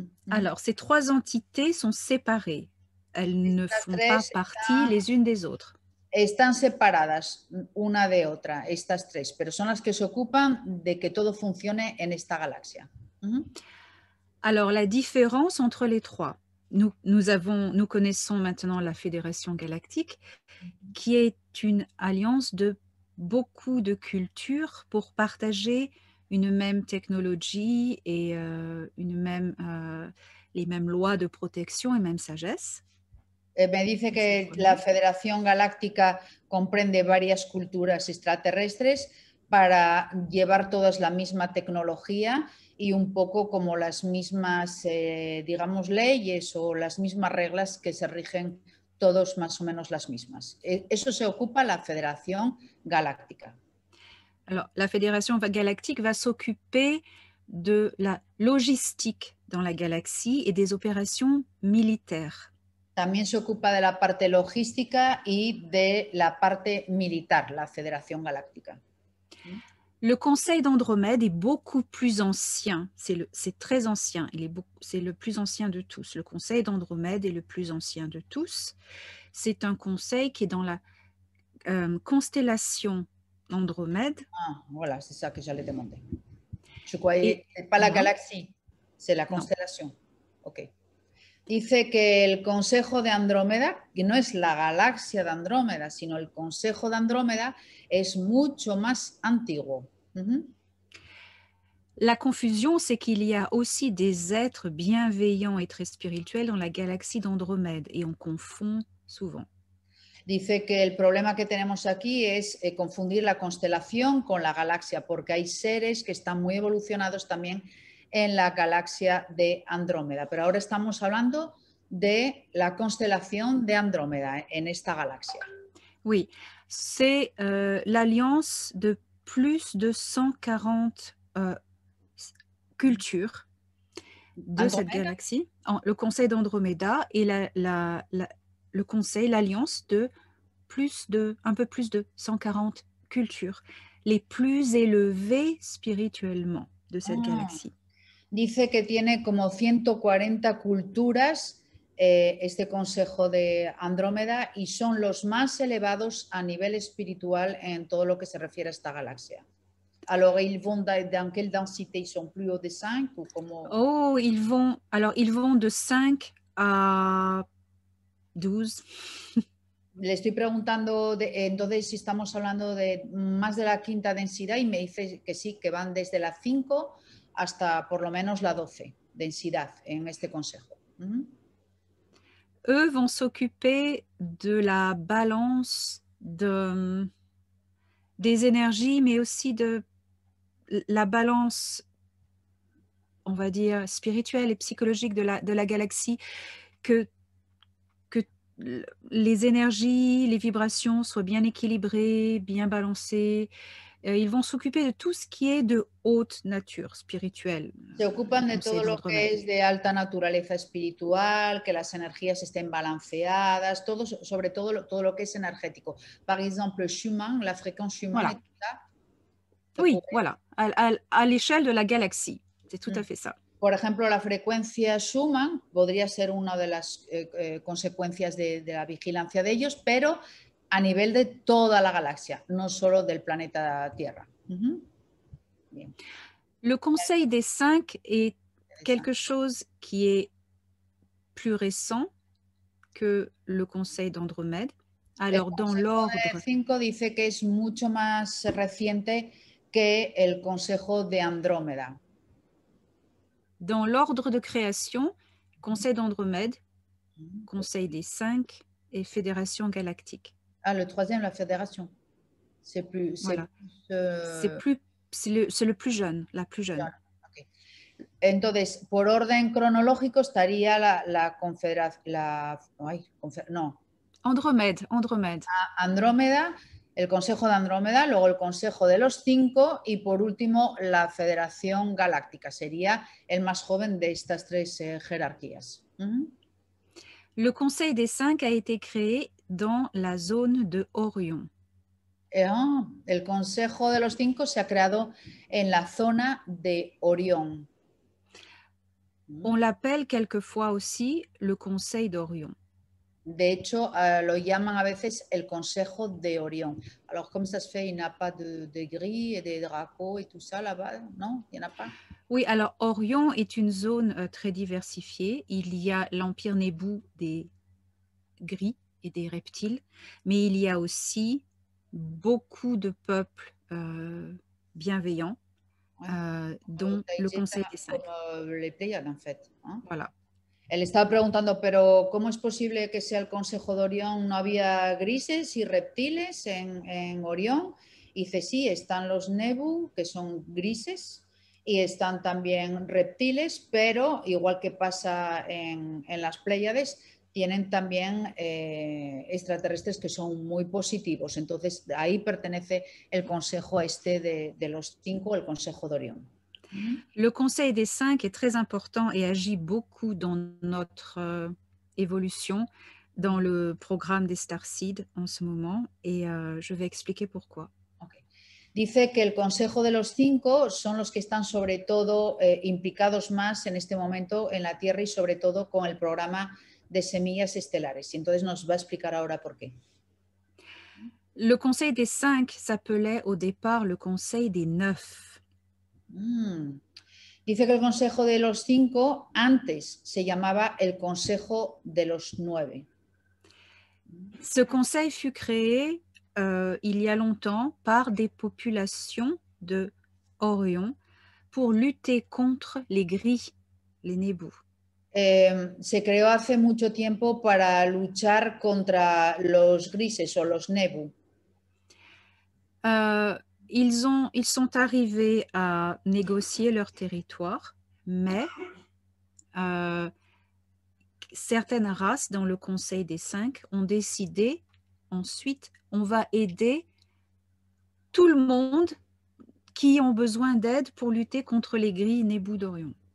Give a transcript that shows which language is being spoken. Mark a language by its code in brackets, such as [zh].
[fr] Alors, ces 3 entités sont séparées. Elles ne font pas partie les unes des autres. [es] Están separadas una de otra, estas 3, pero son las que se ocupan de que todo funcione en esta galaxia. [fr] Alors, la différence entre les 3, nous connaissons maintenant la Fédération Galactique, qui est une alliance de beaucoup de cultures pour partager une même technologie et les mêmes lois de protection et même sagesse. [es] Me dice que la Federación Galáctica comprende varias culturas extraterrestres para llevar todas la misma tecnología y un poco como las mismas, digamos, leyes o las mismas reglas que se rigen todos más o menos las mismas. Eso se ocupa la Federación Galáctica. [fr] Alors, la Fédération Galactique va s'occuper de la logistique dans la galaxie et des opérations militaires. [es] También se ocupa de la parte logística y de la parte militar, la Federación Galáctica. [fr] Le Conseil d'Andromède est beaucoup plus ancien, c'est très ancien, c'est le plus ancien de tous. Le Conseil d'Andromède est le plus ancien de tous. C'est un conseil qui est dans la constellation Andromède. Ah, voilà, c'est ça que j'allais demander. Je croyais, c'est pas la galaxie, c'est la constellation. Ok. [es] Dice que el Consejo de Andrómeda, que no es la galaxia de Andrómeda, sino el Consejo de Andrómeda, es mucho más antiguo. [fr] La confusion, c'est qu'il y a aussi des êtres bienveillants et très spirituels dans la galaxie d'Andromède, et on confond souvent. [es] Dice que el problema que tenemos aquí es confundir la constelación con la galaxia, porque hay seres que están muy evolucionados también en la galaxia de Andrómeda. Pero ahora estamos hablando de la constelación de Andrómeda en esta galaxia. [fr] Oui, c'est l'alliance de plus de 140 cultures de cette galaxie. Le Conseil d'Andromeda et le Conseil, l'alliance de un peu plus de 140 cultures. les plus élevés spirituellement de cette galaxie. [es] Dice que tiene como 140 culturas este consejo de Andrómeda y son los más elevados a nivel espiritual en todo lo que se refiere a esta galaxia. [fr] Alors, ils vont dans quelle densité? Ils sont plus hauts de 5 ou comment? Oh, ils vont de 5 à 12. [es] Le estoy preguntando, entonces, si estamos hablando de más de la quinta densidad, y me dice que sí, que van desde la 5 hasta por lo menos la 12 densidad en este consejo. [fr] Eux vont s'occuper de la balance des énergies, mais aussi de la balance, on va dire, spirituelle et psychologique de la galaxie, que les énergies, les vibrations soient bien équilibrées, bien balancées. Ils vont s'occuper de tout ce qui est de haute nature spirituelle. [es] Se ocupan de todo lo que es de alta naturaleza espiritual, que las energías estén balanceadas, todo, sobre todo lo que es energético. [fr] Par exemple, Schumann, la fréquence Schumann, Voilà. et tout ça. Oui, voilà, à l'échelle de la galaxie, c'est tout à fait ça. [es] Por ejemplo, la frecuencia Schumann podría ser una de las consecuencias de la vigilancia de ellos, pero a nivel de toda la galaxia, no solo del planeta Tierra. [fr] Bien. Le Conseil des 5 est quelque chose qui est plus récent que le Conseil d'Andromède. Alors, dans l'ordre... [es] El Consejo de 5 dice que es mucho más reciente que el Consejo de Andrómeda. [fr] Dans l'ordre de création, Conseil d'Andromède, Conseil des 5 et Fédération galactique. Ah, le troisième, la fédération. C'est plus... Voilà. C'est le plus jeune, la plus jeune. Okay. [es] Entonces, por orden cronológico estaría la confederación... no. [fr] Andromède. [es] Andrómeda, el Consejo de Andrómeda, luego el Consejo de los 5 y por último la Federación Galáctica. Sería el más joven de estas tres jerarquías. [fr] Le Conseil des 5 a été créé dans la zone de Orion. [es] El Consejo de los 5 se ha creado en la zona de Orión. [fr] On l'appelle quelquefois aussi le Conseil d'Orion. [es] De hecho, lo llaman a veces el Consejo de Orión. [fr] Alors, comment ça se fait? Il n'y a pas de gris et de drapeaux et tout ça là-bas, non? Il n'y en a pas? Oui, alors Orion est une zone très diversifiée. Il y a l'Empire Nébou des gris et des reptiles, mais il y a aussi beaucoup de peuples bienveillants, dont le Conseil des 5. Les Pléiades, en fait. Hein? Voilà. [es] Él estaba preguntando, pero ¿cómo es posible que sea el Consejo de Orión? ¿No había grises y reptiles en Orión? Y dice, sí, están los Nebu, que son grises, y están también reptiles, pero igual que pasa en las Pléyades, tienen también extraterrestres que son muy positivos. Entonces, ahí pertenece el consejo este de los 5, el Consejo de Orión. [fr] Le Conseil des 5 est très important et agit beaucoup dans notre évolution, dans le programme des Starseed en ce moment, et je vais expliquer pourquoi. Okay. [es] Dice que el Consejo de los 5 son los que están sobre todo implicados más en este momento en la Tierra y sobre todo con el programa de semillas estelares. Y entonces nos va a explicar ahora por qué. [fr] Le Conseil des 5 s'appelait au départ le Conseil des 9. [es] Dice que el Consejo de los 5 antes se llamaba el Consejo de los 9. [fr] Ce conseil fut créé il y a longtemps par des populations de Orion pour lutter contre les gris, les Nebu. [es] Se creó hace mucho tiempo para luchar contra los grises o los Nebu. [fr] Ils sont arrivés à négocier leur territoire, mais certaines races dans le Conseil des 5 ont décidé ensuite, on va aider tout le monde qui ont besoin d'aide pour lutter contre les gris Nebu d'Orion.